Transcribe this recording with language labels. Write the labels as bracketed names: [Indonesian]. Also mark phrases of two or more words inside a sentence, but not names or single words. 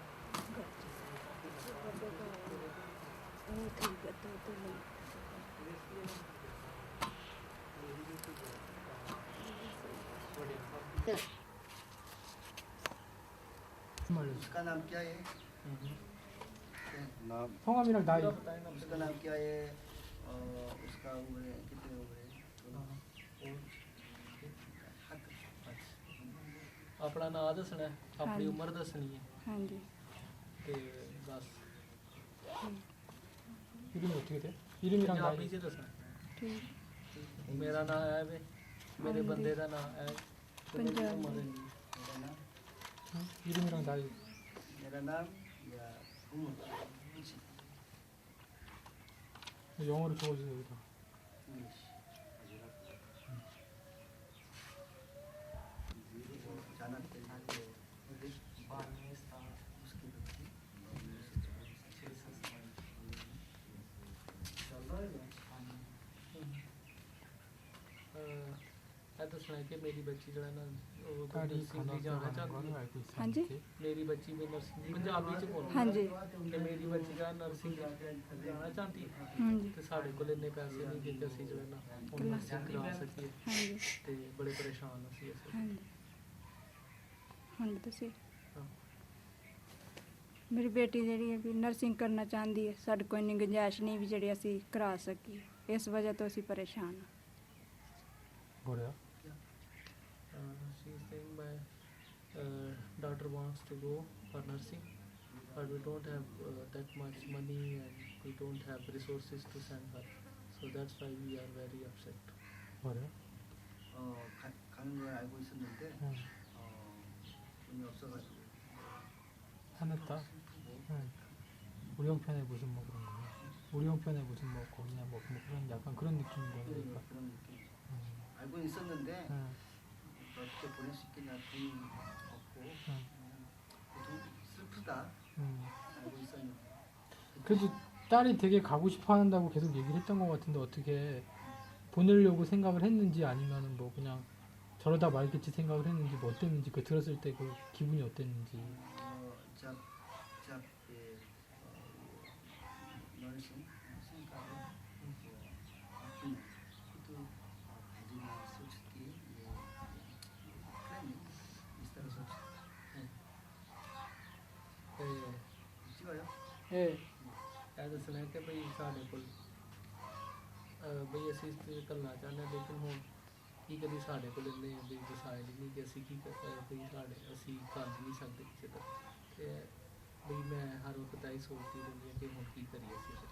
[Hindi] उसका नाम क्या है? नाम [Korean] 성함이랑 나이. [Hindi] उसका नाम क्या है? उसका उम्र कितने उम्र है? [Punjabi] ਆਪਣਾ ਨਾਂ ਦੱਸਣਾ ਹੈ, ਆਪਣੀ ਹਾਂਜੀ। ਉਮਰ ਦੱਸਣੀ ਹੈ [Hindi] हाँ जी [Punjabi] ਤੇ ਬਸ [Korean] 이름이 어떻게 돼? 이름이랑 [Punjabi] ਪੰਜਾਬੀ [Korean] 나이. [Punjabi] ਚ ਦੱਸਣਾ [Hindi] ठीक [Punjabi] ਮੇਰਾ ਨਾਂ ਹੈ ਵੇ ਮੇਰੇ ਹਾਂਜੀ। ਬੰਦੇ ਦਾ ਨਾਂ ਹੈ ਪੰਜਾਬੀ। [Hindi] मेरा नाम [Korean] 응? 이름이랑 나이. [Hindi] मेरा नाम या उम्र [Korean] 영어로 적어주세요 여기다. [Hindi] इंग्लिश जाना उसकी [Punjabi] ਇਹ ਦੱਸਣਾ ਹੈ ਕਿ ਮੇਰੀ ਬੱਚੀ ਜਿਹੜਾ ਨਾ ਉਹ [Korean] 딸이 [Punjabi] ਨਰਸਿੰਗ ਦੀ ਜਾਣਾ [Korean] 간호사 [Punjabi] ਚਾਹੁੰਦੀ [Korean] 하는 [Punjabi] ਹੈ [Korean] 걸 알고 있어요. [Punjabi] ਹਾਂਜੀ ਮੇਰੀ ਬੱਚੀ ਵੀ ਨਰਸਿੰਗ ਪੰਜਾਬੀ ਚ ਬੋਲੋ [Hindi] हाँ जी [Punjabi] ਕਿ ਮੇਰੀ ਬੱਚੀ ਦਾ ਨਰਸਿੰਗ ਜਾਣਾ ਚਾਹੁੰਦੀ ਹੈ [Hindi] हाँ जी [Punjabi] ਤੇ ਸਾਡੇ ਕੋਲ ਇੰਨੇ ਪੈਸੇ ਨਹੀਂ ਕਿ ਅਸੀਂ ਜਿਹੜਾ ਨਾ ਉਹਨੂੰ ਨਰਸਿੰਗ ਕਰਾ ਸਕੀਏ [Hindi] हाँ जी [Punjabi] ਤੇ ਬੜੇ ਪਰੇਸ਼ਾਨ ਅਸੀਂ ਇਸ हाँ जी ਹੁਣ ਤੁਸੀਂ ਹਾਂ। ਮੇਰੀ ਬੇਟੀ ਜਿਹੜੀ ਹੈ ਵੀ ਨਰਸਿੰਗ ਕਰਨਾ ਚਾਹੁੰਦੀ ਹੈ ਸਾਡੇ ਕੋਲ ਇੰਨੀ ਗੁੰਜਾਇਸ਼ ਨਹੀਂ ਵੀ ਜਿਹੜੀ ਅਸੀਂ ਕਰਾ ਸਕੀਏ ਇਸ ਵਜ੍ਹਾ ਤੋਂ ਅਸੀਂ ਪਰੇਸ਼ਾਨ ਹਾਂ [Korean] 뭐래요? [English] She's saying my daughter wants to go for nursing, but we don't have that much money and we don't have resources to send her. So that's why we are very upset. [Korean] 뭐래요? 가는 걸 알고 있었는데 응. 돈이 없어가지고. 화냈다? 응. 우리 형편에 무슨 뭐 그런 거야? 우리 형편에 무슨 뭐 거기냐 뭐 그런 약간 그런 느낌인 거야. 그러니까. 그런 느낌. 응. 알고 있었는데 응. 어떻게 보낼 수 있겠냐, 돈이 없고. 응. 좀 슬프다. 응. 알고 있었는데. 그래도 딸이 되게 가고 싶어 한다고 계속 얘기를 했던 것 같은데 어떻게 보내려고 생각을 했는지 아니면은 뭐 그냥 저러다 말겠지 생각을 했는지 뭐 어땠는지 그 들었을 때 그 기분이 어땠는지. [Hindi] जब ये नर्सिंग का अपनी खुद भेजना सोचती ये नहीं इस तरह सोचती [Punjabi] ਤੇ [Korean] 찍어요? 예. [Punjabi] ਇਹ ਦੱਸਣਾ ਕਿ ਭਈ ਸਾਡੇ ਕੋਲ ਬਈ ਅਸੀਂ ਇਸ ਤੇ ਕਰਨਾ ਚਾਹੁੰਦੇ ਹਾਂ, ਲੇਕਿਨ ਹੁਣ ਕੀ ਕਰੀ ਸਾਡੇ ਕੋਲ ਇੰਨੇ ਵੀ ਡਿਸਾਈਡ ਨਹੀਂ ਕਿ ਅਸੀਂ ਕੀ ਕਰ ਬਈ ਸਾਡੇ ਅਸੀਂ ਕਰ ਨਹੀਂ ਸਕਦੇ ਕਿਸੇ ਦਾ। ਤੇ ਬਈ ਮੈਂ ਹਰ ਵਕਤ ਇਹ ਸੋਚਦੀ ਰਹਿੰਦੀ ਹਾਂ ਕਿ ਹੁਣ ਕੀ ਕਰੀਏ ਅਸੀਂ ਫਿਰ।